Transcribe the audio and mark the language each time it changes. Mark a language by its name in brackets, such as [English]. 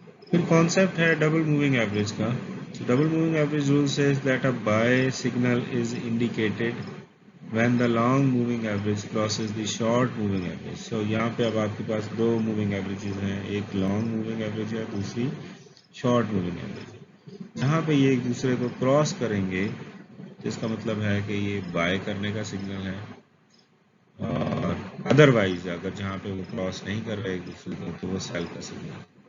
[Urdu] پھر کانسیپٹ ہے double moving average کا. [English] Double moving average rule says that a buy signal is indicated when the long moving average crosses the short moving average. [Urdu] سو یہاں پہ اب آپ کے پاس دو moving averages ہیں، ایک لانگ موونگ ایوریج ہے، دوسری شارٹ موونگ ایوریج ہے. جہاں پہ یہ ایک دوسرے کو کراس کریں گے، جس کا مطلب ہے کہ یہ بائی کرنے کا سگنل ہے، اور ادروائز اگر جہاں پہ وہ کراس نہیں کر رہے ایک دوسرے کو، تو وہ سیل کا سگنل ہے.